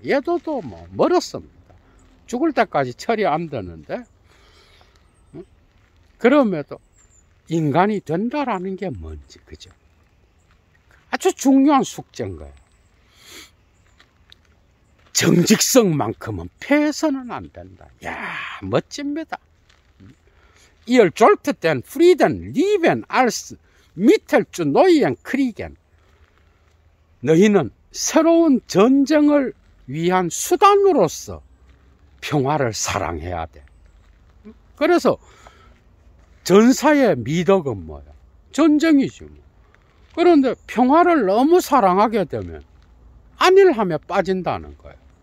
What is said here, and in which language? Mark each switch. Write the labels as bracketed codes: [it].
[ko] 얘도 뭐 멀었습니다. 죽을 때까지 철이 안 드는데, 그럼에도 인간이 된다라는 게 뭔지, 그죠? 아주 중요한 숙제인 거예요. 정직성만큼은 패해서는 안 된다. 야, 멋집니다. [de] Ihr solltet den Frieden lieben als Mittel zu neuen Kriegen. [ko] 너희는 새로운 전쟁을 위한 수단으로서 평화를 사랑해야 돼. 그래서 전사의 미덕은 뭐야? 전쟁이지 뭐. 그런데 평화를 너무 사랑하게 되면 안일함에 빠진다는 거예요.